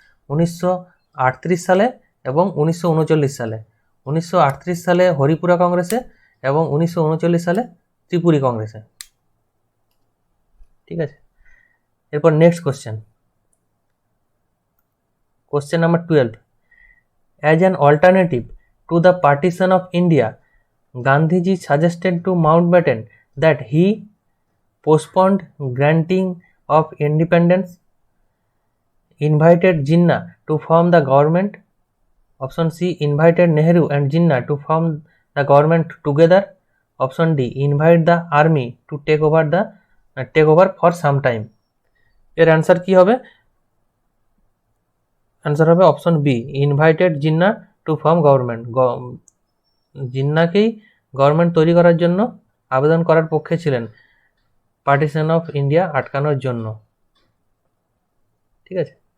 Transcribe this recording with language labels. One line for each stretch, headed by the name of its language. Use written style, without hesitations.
Bangla: 1938 সালে এবং 1939 সালে। 1938 সালে হরিপুরা কংগ্রেসে এবং 1939 সালে ত্রিপুরী কংগ্রেসে। ঠিক আছে।
English: এরপর next question number 12, as an alternative to the partition of India, Gandhiji suggested to Mountbatten that he postponed granting of independence, invited Jinnah to form the government. Option C, invited Nehru and Jinnah to form the government together. Option D, invite the army to take over for some time.
Bangla: এর answer কি হবে?
English: Answer হবে option B, invited Jinnah to form government.
Bangla: জিন্নাকেই government তৈরি করার জন্য আবেদন করার পক্ষে ছিলেন পার্টিশন অফ ইন্ডিয়া আটকানোর জন্য। ঠিক আছে।